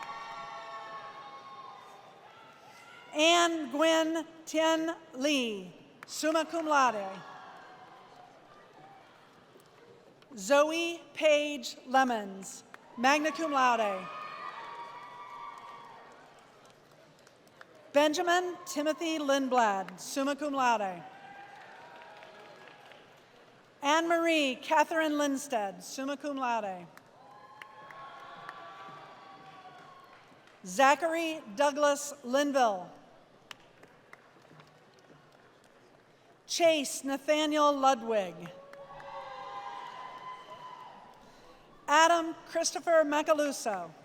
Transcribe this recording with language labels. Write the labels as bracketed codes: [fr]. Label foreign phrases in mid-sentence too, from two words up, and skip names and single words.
[en] Anne Gwen Tien Lee, [la] summa cum laude. [en] Zoe Page Lemons, [la] magna cum laude. [en] Benjamin Timothy Lindblad, [la] summa cum laude. [en] Anne-Marie Catherine Lindstead, [la] summa cum laude. [en] Zachary Douglas Linville. Chase Nathaniel Ludwig. Adam Christopher Macaluso.